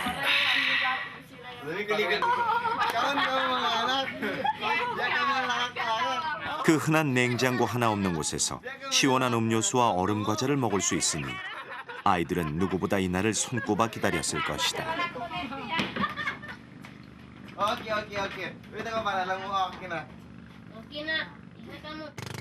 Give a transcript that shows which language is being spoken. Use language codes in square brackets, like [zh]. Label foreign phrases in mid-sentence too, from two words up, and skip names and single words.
[ko] 그 흔한 냉장고 하나 없는 곳에서 시원한 음료수와 얼음 과자를 먹을 수 있으니 아이들은 누구보다 이날을 손꼽아 기다렸을 것이다. [tl] Okay. Wait ako para lang mo okay na. Okay na. Isa ka mo.